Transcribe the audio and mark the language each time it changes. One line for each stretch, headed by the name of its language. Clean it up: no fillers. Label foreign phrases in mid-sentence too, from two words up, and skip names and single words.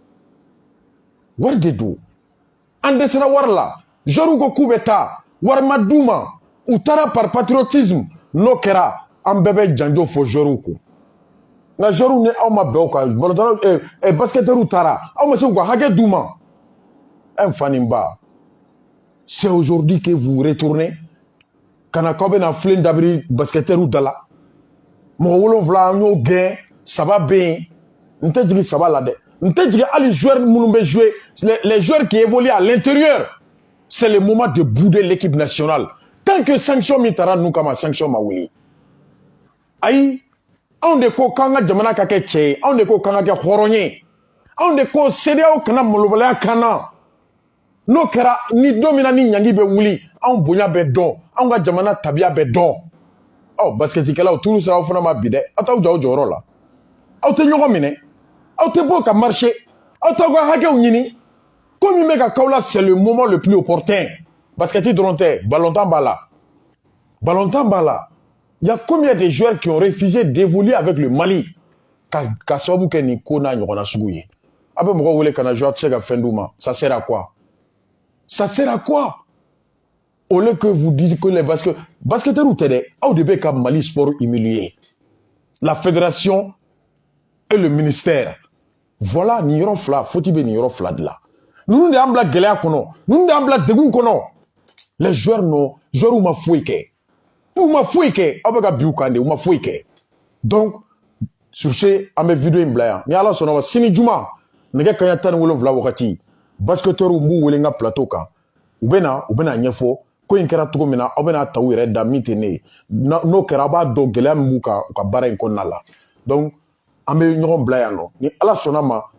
Bambara: wari de don an dɛsɛra wari la joueurs ko k'u bɛ taa wari ma d'u ma u taara
French: par patriotisme
Bambara: n'o kɛra an bɛɛ bɛ janjo fɔ joueurs ko nka joueurs ni aw ma bɛn o kan balontannaw basketteurs taara aw ma se k'u ka hakɛ d'u ma un fa ni ba
French: c'est aujourd'hui que vous retournez
Bambara: kana k'aw bɛna filen dabiri basketteurs da la mɔgɔ 7 an y'o gɛn 3 bɛ yen n tɛ jigin 3 la dɛ n tɛ jigin hali joueurs minnu bɛ jouer
French: les joueurs qui évoluent à l'intérieur c'est le moment de bouder l'équipe nationale tant que
Bambara: sanction min taara ninnu kama sanction ma wuli ayi anw de ko k'an ka jamana ka kɛ cɛ ye anw de ko k'an ka kɛ hɔrɔn ye anw de ko CEDEAO kana malobaliya kan na n'o kɛra ni don min na ni ɲangi bɛ wuli anw bonya bɛ dɔn anw ka jamana tabiya bɛ dɔn ɔ basketikɛlaw turu sera aw fana ma bi dɛ aw t'aw jɔ aw jɔyɔrɔ la aw tɛ ɲɔgɔn minɛ aw tɛ bɔ ka marcher aw t'aw ka hakɛw ɲini ko min bɛ ka k'aw la
French: c'est le moment le plus opportun
Bambara: basketi dɔrɔn tɛ ballontan b'a la ballontan b'a la
French: il y a combien de joueurs qui ont refusé d'évoluer avec le Mali
Bambara: ka sababu kɛ nin ko n'a ɲɔgɔnna sugu ye a bɛ mɔgɔ wele ka na joueur tɛ se ka fɛn d'u ma
French: ça sert à quoi ça sert à quoi au lieu que vous dites que les basketteurs
Bambara: tɛ dɛ aw de bɛ ka Mali sport humilier
French: la fédération et le ministère voilà
Bambara: nin yɔrɔ fila faute bɛ nin yɔrɔ fila de la ninnu de y'an bila gɛlɛya kɔnɔ ninnu de y'an bila degun kɔnɔ
French: les joueurs
Bambara: ma foyi kɛ u ma foyi kɛ aw bɛ ka bi u kan de u ma foyi kɛ
French: donc sur ce
Bambara: an bɛ vidéo in bila yan ni Ala sɔnna ma sini juma nɛgɛ kanɲɛ 17 wagati basketteurs b'u wele n ka plateau kan u bɛna ɲɛfɔ ko in kɛra cogo min na aw bɛna ta u yɛrɛ da min tɛ ne ye n'o kɛra a b'a dɔn gɛlɛya min b'u kan u ka baara in kɔnɔna la donc an bɛ ɲɔgɔn bila yan nɔ ni Ala sɔnna ma